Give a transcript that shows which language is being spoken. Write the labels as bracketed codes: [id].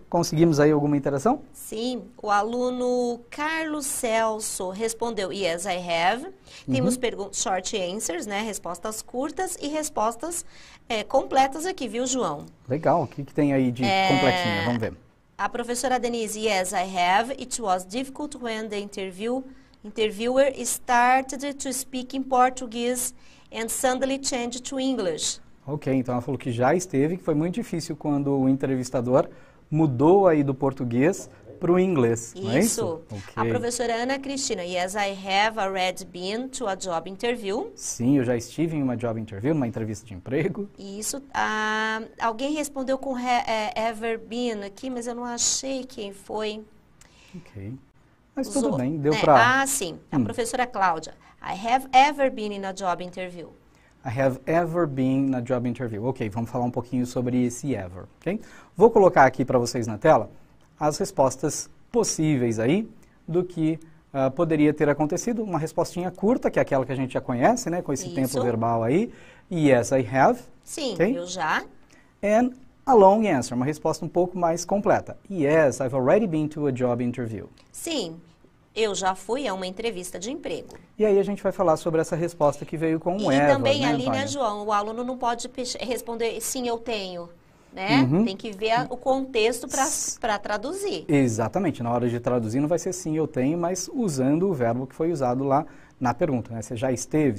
[pt] Conseguimos aí alguma interação? Sim, o aluno Carlos Celso respondeu [en] Yes, I have. [pt] Temos short answers, né? Respostas curtas e respostas completas aqui, viu, João? Legal. O que tem aí de completinha? Vamos ver. A professora [en] Denise, yes, I have. It was difficult when the interviewer started to speak in Portuguese and suddenly changed to English. [pt] Ok, então ela falou que já esteve, que foi muito difícil quando o entrevistador mudou aí do português para o inglês, não é isso? Okay. A professora [en] Ana Cristina, yes, I have already been to a job interview. [pt] Sim, eu já estive em uma job interview, numa entrevista de emprego. Isso. Alguém respondeu com ever been aqui, mas eu não achei quem foi. Ok. Mas tudo bem, deu para... sim. A professora [en] Cláudia, I have ever been in a job interview. I have ever been na job interview. [pt] Ok, vamos falar um pouquinho sobre esse ever, ok? Vou colocar aqui para vocês na tela as respostas possíveis aí do que poderia ter acontecido. Uma respostinha curta, que é aquela que a gente já conhece, né? Com esse tempo verbal aí. [en] Yes, I have. [pt] Sim, okay? Eu já. [en] And a long answer, [pt] uma resposta um pouco mais completa. [en] Yes, I've already been to a job interview. [pt] Sim, eu já fui a uma entrevista de emprego. E aí a gente vai falar sobre essa resposta que veio com o ever, E também né, ali, Antônia? né, João, o aluno não pode responder sim, eu tenho, né? Tem que ver o contexto para traduzir. Exatamente, na hora de traduzir não vai ser sim, eu tenho, mas usando o verbo que foi usado lá na pergunta, né? Você já esteve?